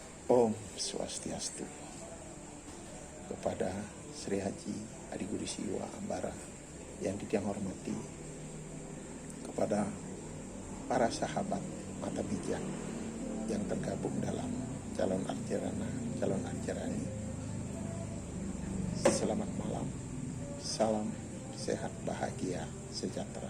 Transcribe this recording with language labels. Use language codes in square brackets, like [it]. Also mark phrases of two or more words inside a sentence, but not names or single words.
[ban] Om Swastiastu. [id] Kepada Sri Haji Adi Guru Siwa Ambara yang Ditiang hormati, kepada para sahabat mata bijak yang tergabung dalam calon arcerani, selamat malam, salam sehat, bahagia, sejahtera.